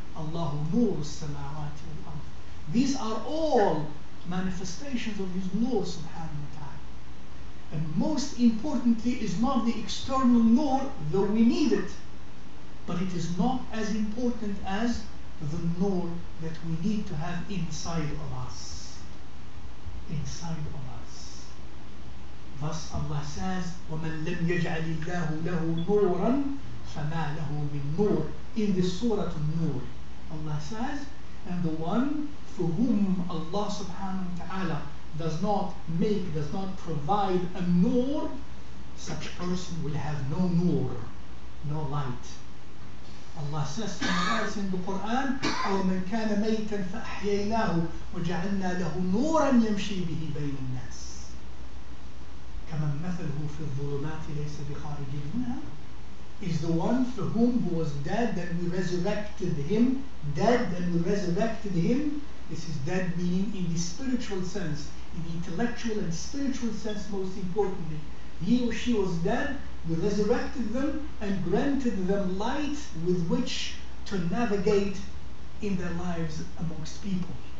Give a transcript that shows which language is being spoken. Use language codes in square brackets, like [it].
[ar] Allahu Nur Samawati wal-Ard. [en] These are all manifestations of His Nur subhanahu wa ta'ala. And most importantly is not the external nur, though we need it. but it is not as important as the nur that we need to have inside of us. Inside of us. Thus Allah says, [ar] وَمَنْ لَمْ يَجْعَلِ اللَّهُ لَهُ نُورًا فَمَا لَهُ مِن نُور. [en] In the Surat An-Nur, Allah says, and the one for whom Allah subhanahu wa ta'ala does not provide a nur, such person will have no nur, no light. Allah says somewhere else in the Qur'an, [ar] أَوَمَنْ كَانَ مَيْتًا فَأَحْيَيْنَاهُ وَجَعَلْنَا لَهُ نُورًا يَمْشِي بِهِ بَيْنَ النَّاسِ كَمَنْ مَثَلُهُ فِي الظُّلُمَاتِ لَيْسَ بِخَارِجٍ مِنْهَا. [en] Is the one for whom who was dead, then we resurrected him. Dead, then we resurrected him. This is dead meaning in the spiritual sense, in the intellectual and spiritual sense most importantly. He or she was dead, we resurrected them and granted them light with which to navigate in their lives amongst people.